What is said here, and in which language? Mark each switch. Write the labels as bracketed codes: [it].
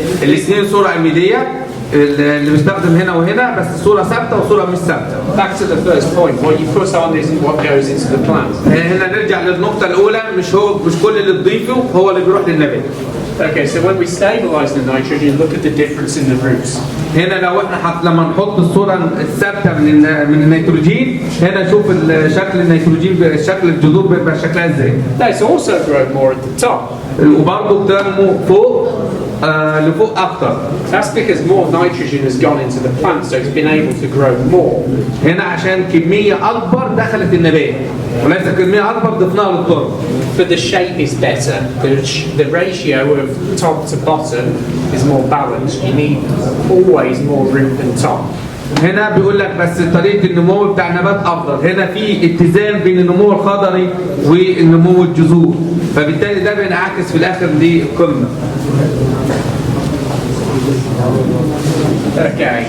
[ar] الاثنين صورة اميدية اللي بيستخدم هنا وهنا، بس الصورة ثابتة وصورة مش ثابتة. [en] Back to the first point, what you put on isn't what goes into the plant. [ar] هنا نرجع للنقطة الأولى، مش كل اللي تضيفه هو اللي بيروح للنبات. [en] Okay, so when we stabilize the nitrogen, look at the difference in the roots. [ar] هنا لو احنا لما نحط الصورة الثابتة من النيتروجين، هنا شوف شكل النيتروجين، شكل الجذور بيبقى شكلها ازاي. [en] It's also grown more at the top. [ar] وبرضه بتنمو فوق لفوق أكتر. [en] That's because more nitrogen has gone into the plant, so it's been able to grow more. [ar] هنا عشان كمية أكبر دخلت النبات، وليس كمية أكبر ضفناها للتربة. [en] But the shape is better. The ratio of top to bottom is more balanced. You need always more root than top. [ar] هنا بيقول لك بس طريقة النمو بتاع النبات أفضل. هنا في اتزان بين النمو الخضري والنمو الجذور، فبالتالي ده بينعكس في الآخر للقمة. [en] Okay.